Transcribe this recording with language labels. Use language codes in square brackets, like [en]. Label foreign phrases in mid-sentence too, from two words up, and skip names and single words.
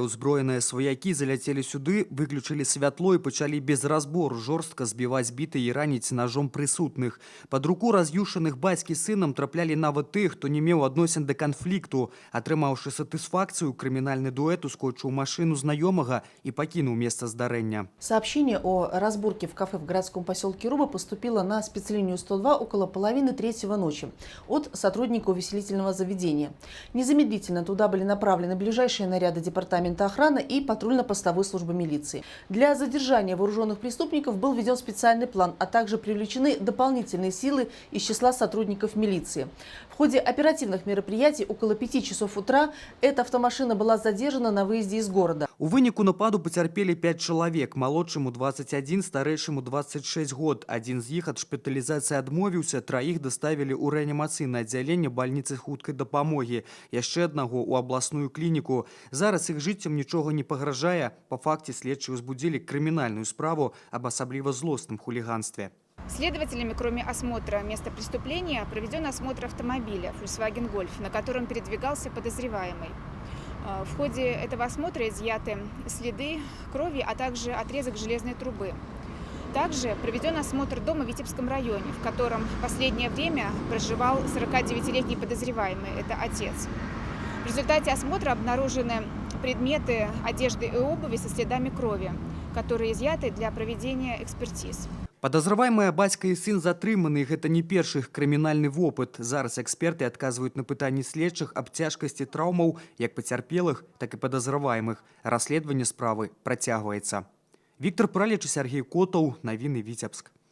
[be] Узброеныя сваякі заляцелі сюды, выключылі святло і пачалі без разбору жорстка збіваць біты і раніць ножом прысутных. Пад руку раз'юшаных бацькі з сынам траплялі нават тых, хто не меў адносін да канфлікту. Атрымаўшы сатысфакцыю, крымінальны дуэт ускочыў машыну знаёмага і пакінуў месца здарэння. [ru] Сообщение о разборке в кафе в городском поселке Руба поступило на спецлинию 102 около половины 3-го ночи от сотрудника увеселительного заведения. Незамедлительно туда были направлены ближайшие наряды департамента охраны и патрульно-постовой службы милиции. Для задержания вооруженных преступников был введен специальный план, а также привлечены дополнительные силы из числа сотрудников милиции. В ходе оперативных мероприятий около 5 часов утра эта автомашина была задержана на выезде из города. [be] У выніку нападу пацярпелі 5 чалавек, малодшаму 21, старэйшаму 26 год. Адзін з іх ад шпіталізацыі адмовіўся, траіх даставілі ў рэанімацыйнае аддзяленне бальніцы хуткай дапамогі, яшчэ аднаго ў абласную клініку. Зараз іх жыццям нічога не пагражае. Па факце следчыя ўзбудзілі крымінальную справу аб асабліва злостным хулиганстве. [ru] Следователями, кроме осмотра места преступления, проведен осмотр автомобиля Volkswagen Golf, на котором передвигался подозреваемый. В ходе этого осмотра изъяты следы крови, а также отрезок железной трубы. Также проведен осмотр дома в Витебском районе, в котором в последнее время проживал 49-летний подозреваемый, это отец. В результате осмотра обнаружены предметы одежды и обуви со следами крови, которые изъяты для проведения экспертиз. [be] Падазраваемыя бацька і сын затрыманы, гэта не першы іх крымінальны вопыт. Зараз эксперты адказваюць на пытанні следчых аб цяжкасці траўмаў як пацярпелых, так і падазраваемых. Расследаванне справы працягваецца. Віктор Пралеч і Сергей Котаў. Навіны Віцебск.